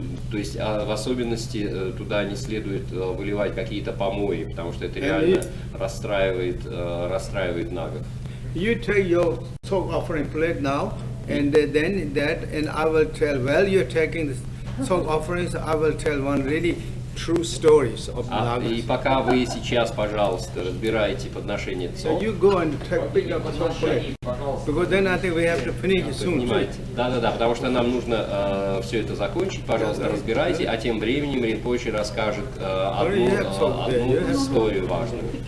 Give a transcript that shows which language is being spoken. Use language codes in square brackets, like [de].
[ru] То есть в особенности туда не следует выливать какие-то помои, потому что это реально расстраивает нагов. [en] You take your soul offering plate now, and then that, and I will tell while you're taking the soul offerings, I will tell one really true stories of Nagas. [ru] И пока вы сейчас, пожалуйста, разбираете подношение [en] So you go and pick up a soul plate, because then I think we have to finish it soon. [ru] Да, потому что нам нужно все это закончить. Пожалуйста, разбирайте, а тем временем Ринпоче расскажет одну историю важную.